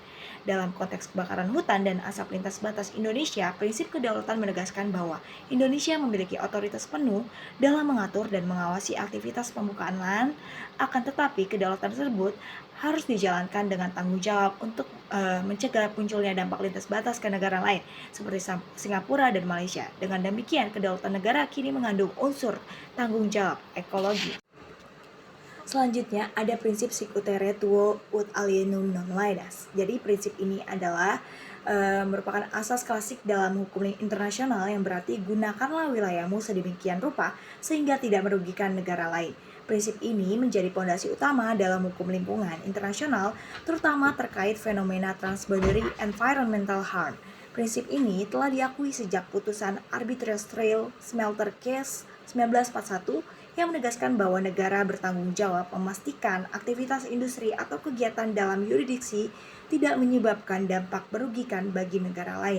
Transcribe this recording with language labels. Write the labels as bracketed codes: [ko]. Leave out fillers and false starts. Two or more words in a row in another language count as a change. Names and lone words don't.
[id] Dalam konteks kebakaran hutan dan asap lintas batas Indonesia, prinsip kedaulatan menegaskan bahwa Indonesia memiliki otoritas penuh dalam mengatur dan mengawasi aktivitas pembukaan lahan, akan tetapi kedaulatan tersebut harus dijalankan dengan tanggung jawab untuk mencegah munculnya dampak lintas batas ke negara lain seperti Singapura dan Malaysia. Dengan demikian, kedaulatan negara kini mengandung unsur tanggung jawab ekologi. Selanjutnya ada prinsip [la] sic ut tuo ut alienum non laedas. [id] Jadi prinsip ini adalah merupakan asas klasik dalam hukum internasional yang berarti gunakanlah wilayahmu sedemikian rupa sehingga tidak merugikan negara lain. Prinsip ini menjadi pondasi utama dalam hukum lingkungan internasional, terutama terkait fenomena [en] transboundary environmental harm. [id] Prinsip ini telah diakui sejak putusan Arbitrage Trail Smelter Case 1941 yang menegaskan bahwa negara bertanggung jawab memastikan aktivitas industri atau kegiatan dalam yurisdiksi tidak menyebabkan dampak merugikan bagi negara lain.